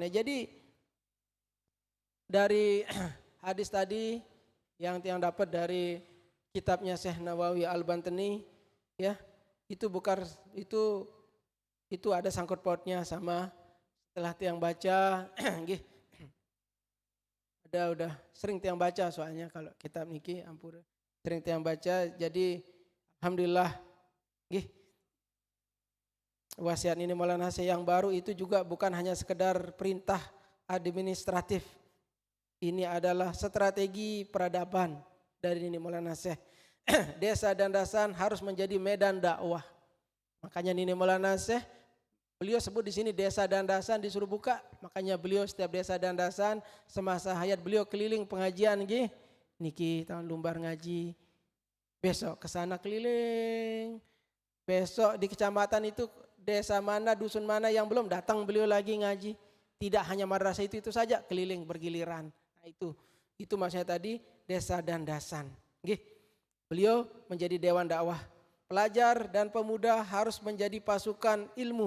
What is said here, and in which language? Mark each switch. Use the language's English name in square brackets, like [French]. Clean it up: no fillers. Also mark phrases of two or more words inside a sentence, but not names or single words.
[Indonesian] Jadi dari hadis tadi yang dapat dari kitabnya Syekh Nawawi Al-Bantani, ya, itu bukan itu ada sangkut pautnya sama setelah tiang baca. Udah sering tiang baca soalnya kalau kitab [Sasak] niki ampura [Indonesian] sering tiang baca. Jadi alhamdulillah wasiat ini Maulana Syekh yang baru itu juga bukan hanya sekedar perintah administratif. Ini adalah strategi peradaban dari Nini Maulana Syekh. Desa dan dasan harus menjadi medan dakwah. Makanya Nini Maulana Syekh, beliau sebut di sini desa dan dasan disuruh buka. Makanya beliau setiap desa dan dasan semasa hayat beliau keliling pengajian. [Sasak] Niki tahun lumbar ngaji. [Indonesian] Besok ke sana keliling. Besok di kecamatan itu desa mana, dusun mana yang belum datang beliau lagi ngaji. Tidak hanya madrasah itu saja, keliling bergiliran. Nah, itu maksudnya tadi desa dan dasan. Beliau menjadi dewan dakwah. Pelajar dan pemuda harus menjadi pasukan ilmu.